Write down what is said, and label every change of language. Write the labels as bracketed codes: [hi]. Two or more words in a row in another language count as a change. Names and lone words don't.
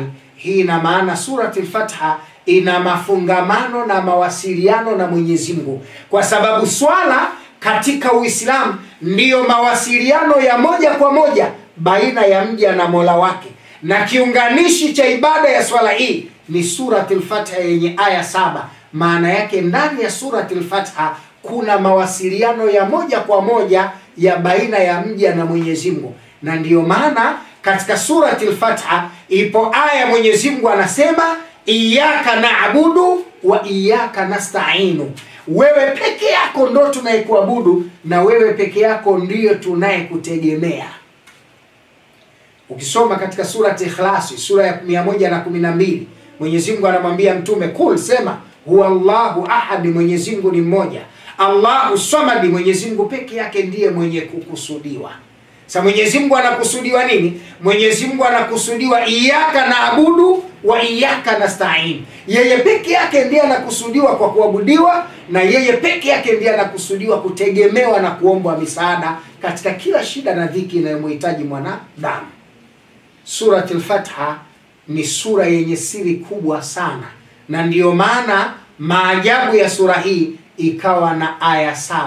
[sw] Hii ina maana surati al-Fatiha ina mafungamano na mawasiliano na Mwenyezi Mungu, kwa sababu swala katika Uislamu ndiyo mawasiliano ya moja kwa moja baina ya mja na Mola wake, na kiunganishi cha ibada ya swala hii ni surati al-Fatiha yenye aya 7. Maana yake ndani ya surati al-Fatiha kuna mawasiliano ya moja kwa moja ya baina ya mja na Mwenyezi Mungu. Na ndiyo maana katika surati al-Fatiha ipo aya Mwenyezi Mungu anasema, [ar] إياك نعبد وإياك نستعين. [sw] Wewe peke yako ndo tunayekuabudu na wewe peke yako ndiyo tunayekutegemea. Ukisoma katika surati Ikhlas, sura ya 112, Mwenyezi Mungu anamwambia mtume, kul, sema, [ar] هو الله أحد, [sw] Mwenyezi Mungu ni mmoja. [ar] الله الصمد, [sw] Mwenyezi Mungu peke yake ndiye mwenye kukusudiwa. Sasa Mwenyezi Mungu anakusudiwa nini? Mwenyezi Mungu anakusudiwa [ar] إياك نعبد وإياك نستعين. [sw] Yeye peke yake ndiye anakusudiwa kwa kuabudiwa, na yeye peke yake ndiye anakusudiwa kutegemewa na kuombwa misaada katika kila shida na dhiki inayomhitaji mwanadamu. Surati al-Fatiha ni sura yenye siri kubwa sana, na ndiyo maana maajabu ya sura hii ikawa na aya 7.